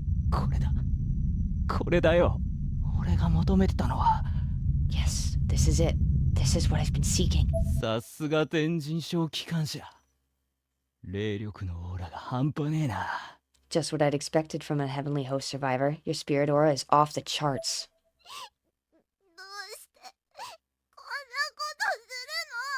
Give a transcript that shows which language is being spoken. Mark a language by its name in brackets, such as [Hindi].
[Japanese] これだ。これだよ。俺が求めてたのは。 [English] Yes, this is it. This is what I've been seeking. [Japanese] さすが天神小機関車。霊力のオーラが半端ねえな。 [English] Just what I'd expected from a heavenly host survivor. Your spirit aura is off the charts. [Japanese] どうしてこんなことするの？